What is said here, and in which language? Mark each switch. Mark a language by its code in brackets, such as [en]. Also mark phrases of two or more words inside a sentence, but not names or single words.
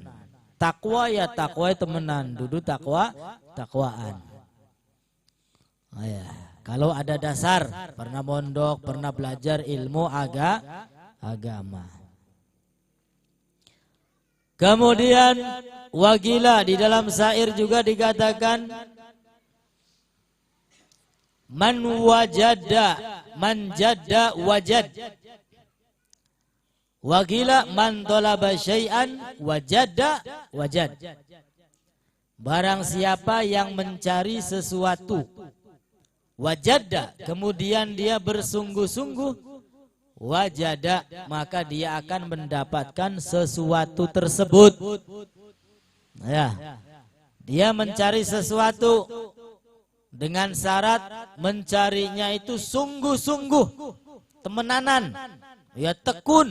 [id] Takwa, ya takwa temenan, duduk takwaan. Oh ya, kalau ada dasar, pernah mondok, pernah belajar ilmu agama. Kemudian wagila di dalam syair juga dikatakan [ar] من جد وجد. وقيل من طلب شيئا وجد وجد. [id] Barang siapa yang mencari sesuatu, wajadda, kemudian dia bersungguh-sungguh, wajada, maka dia akan mendapatkan sesuatu tersebut. Ya, dia mencari sesuatu dengan syarat mencarinya itu sungguh-sungguh, temenanan, ya tekun.